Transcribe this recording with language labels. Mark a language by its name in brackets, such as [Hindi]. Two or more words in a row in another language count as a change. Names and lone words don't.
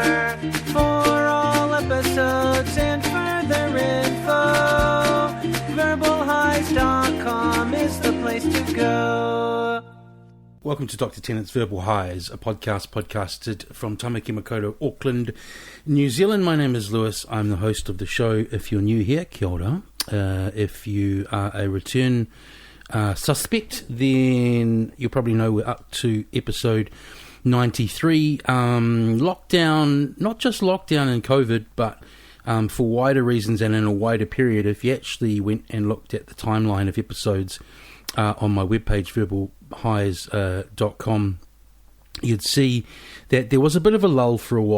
[English] For all episodes and further info, verbalhighs.com is the place to go. Welcome to Dr. Tennant's Verbal Highs, a podcast podcasted from Tamaki Makaurau, Auckland, New Zealand. My name is Lewis. I'm the host of the show. If you're new here, [Māori] kia ora. [English] If you are a return suspect, then you probably know we're up to episode 93. Lockdown, not just lockdown and COVID, but for wider reasons and in a wider period. If you actually went and looked at the timeline of episodes on my webpage, verbalhighs.com, you'd see that there was a bit of a lull for a while.